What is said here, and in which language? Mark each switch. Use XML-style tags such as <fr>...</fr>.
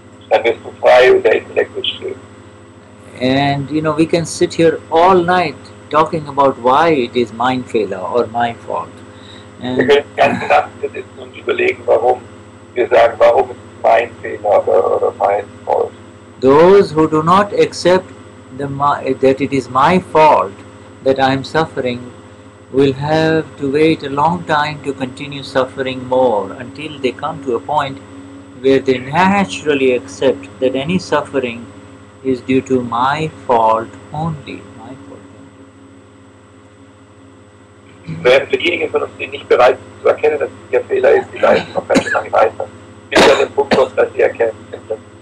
<de>Dann wirst du frei und der Intellekt wird still.</de> <en>And we can sit here all night talking about why it is my failure or my fault. And</en> <de>wir können die ganze Nacht sitzen und überlegen, warum wir sagen, warum ist es mein Fehler oder mein Fault.</de> <en>Those who do not accept that it is my fault that I am suffering will have to wait a long time to continue suffering more until they come to a point where they naturally accept that any suffering is due to my fault only. My fault only.</en> <de>Für diejenigen von uns, die nicht bereit sind zu erkennen, dass es ihr Fehler ist, die leiden noch ganz schön lange weiter. Bis zu dem Punkt kommt, dass sie erkennen, dass</de>